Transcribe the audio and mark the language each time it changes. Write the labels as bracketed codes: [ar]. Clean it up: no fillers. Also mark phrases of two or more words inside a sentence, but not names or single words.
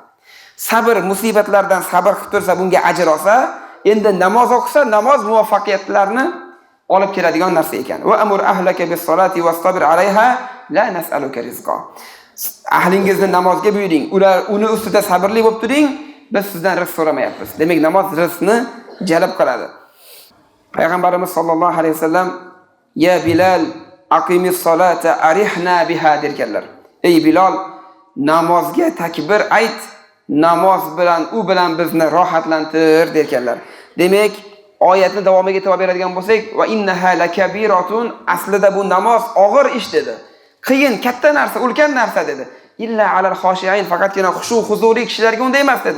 [uz] Sabr musibatlardan sabr qilib tursa, bunga ajr olsa, endi namoz o'qisa, namoz muvaffaqiyatlarni olib keladigan narsa ekan. [ar] وأمر أهلك بالصلاة واصطبر عليها لا نسألك رزقا. [uz] Ahlingizni namozga buyuring, ular uni ustida sabrli bo'lib turing, biz sizdan rizq so'ramayapmiz. Demak, namoz rizqni jalb qiladi. Payg'ambarimiz [ar] صلى الله عليه وسلم يا بلال أقم الصلاة أرحنا بها [uz] derkanlar. Ey Bilal, namozga takbir ayt, namoz bilan u bilan bizni rohatlantir derkanlar. Demak, oyatni davomiga e'tibor beradigan bo'lsak, [ar] وإنها لكبيرة, [uz] aslida bu namoz og'ir ish dedi. Qiyin, katta narsa, ulkan narsa dedi. [ar] إلا على الخاشعين, [uz] faqatgina xushu-huzuli kishilarga unday emas dedi.